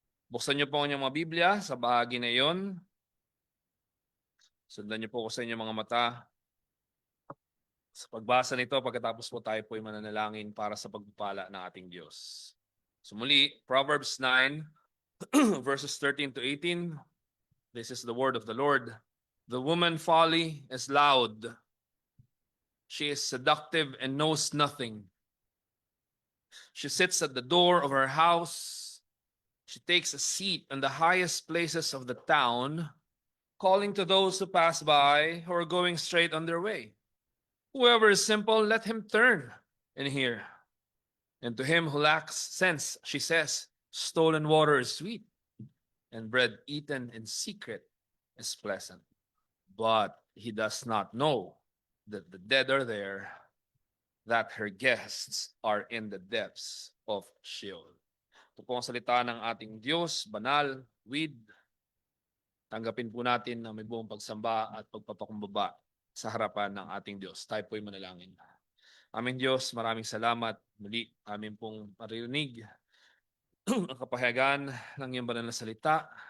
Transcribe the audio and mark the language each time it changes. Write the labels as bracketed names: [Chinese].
[Filipino] Buksan niyo po ang inyong mga Biblia sa bahagi na iyon. Sundan niyo po ko sa inyong mga mata. Sa pagbasa nito, pagkatapos po tayo po ay mananalangin para sa pagpapala ng ating Diyos. [English] So muli, Proverbs 9 verses 13 to 18. This is the word of the Lord. The woman folly is loud. She is seductive and knows nothing. She sits at the door of her house. She takes a seat in the highest places of the town, calling to those who pass by who are going straight on their way. Whoever is simple, let him turn and hear. And to him who lacks sense, she says, stolen water is sweet, and bread eaten in secret is pleasant. But he does not know that the dead are there, that her guests are in the depths of Sheol. [Filipino] Ito po ang salita ng ating Diyos, banal, with. Tanggapin po natin na may buong pagsamba at pagpapakumbaba sa harapan ng ating Diyos. Tayo po'y manalangin. Aming Diyos, maraming salamat. Muli, amin pong maririnig ang kapahayagan ng iyong banal na salita.